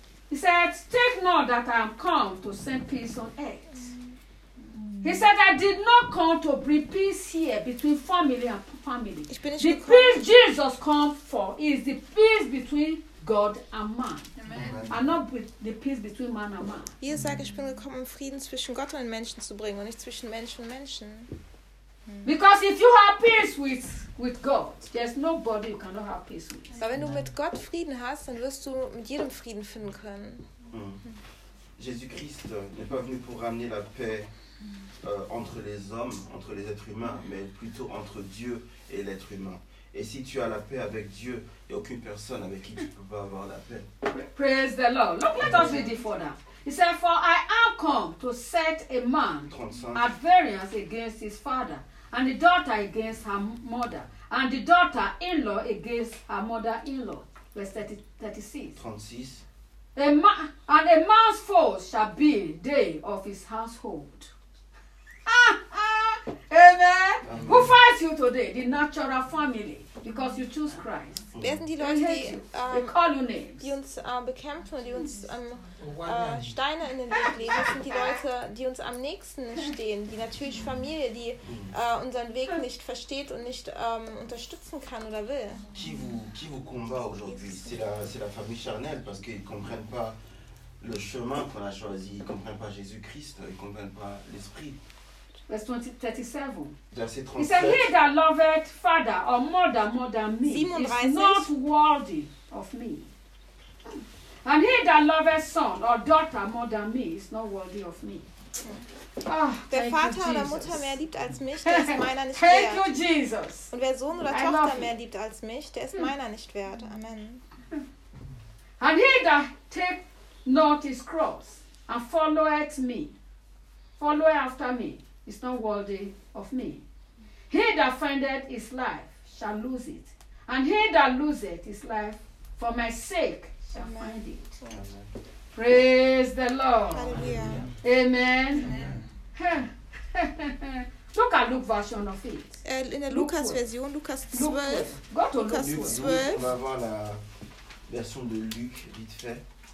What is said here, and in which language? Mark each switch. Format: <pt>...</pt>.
<en>He said, take not that I am come to send peace on earth. He said, I did not come to bring peace here between family and family. The peace Jesus came for is the peace between God and man. Amen. And not with the peace between man and man.</en> <de>Jesus sagt, ich bin gekommen, um Frieden zwischen Gott und Menschen zu bringen, und nicht zwischen Menschen und Menschen.</de> <en>Because if you have peace with God, there's nobody you cannot have peace with.</en> <de>Aber wenn du mit Gott Frieden hast, dann wirst du mit jedem Frieden finden können.</de> <fr>Jésus-Christ n'est pas venu pour ramener la paix entre les hommes, entre les êtres humains, mais plutôt entre Dieu et l'être humain. Et si tu as la paix avec Dieu, il n'y a aucune personne avec qui tu ne peux pas avoir la paix.</fr> <en>Praise the Lord. Look, let us read it further. He said, for I am come to set a man 35. At variance against his father, and the daughter against her mother, and the daughter-in-law against her mother-in-law. Verse 36. A man's foes shall be they of his household. Amen. Who fights you today? The natural family. Because you choose Christ.</en> <de>Wer sind die Leute, die uns bekämpfen und die uns Steine in den Weg legen? Das sind die Leute, die uns am nächsten stehen. Die natürliche Familie, die unseren Weg nicht versteht und nicht unterstützen kann oder will.</de> <fr>Qui vous combat aujourd'hui? C'est la famille charnelle, parce qu'ils ne comprennent pas le chemin qu'on a choisi. Ils ne comprennent pas Jésus-Christ, ils ne comprennent pas l'Esprit.</fr> <en>Verse 37. He said, he that loveth father or mother more than me 37. Is not worthy of me. And he that loveth son or daughter more than me is not worthy of me.</en> <de>Oh, der Vater oder Mutter mehr liebt als mich, der ist meiner nicht</de> <en>thank</en> <de>wert.</de> <en>Thank you, Jesus.</en> <de>Und wer Sohn oder Tochter mehr liebt als mich, der ist meiner nicht wert.</de> <en>Amen. And he that take not his cross and follow after me. Is not worthy of me. He that findeth his life shall lose it, and he that loseth his life for my sake shall Amen. Find it. Praise the Lord. Hallelujah. Amen. Amen. Look at Luke version of it. In the Lucas version, Lucas 12. Go to Lucas 12.</en> <fr>On va voir la version de Luc vite fait.</fr>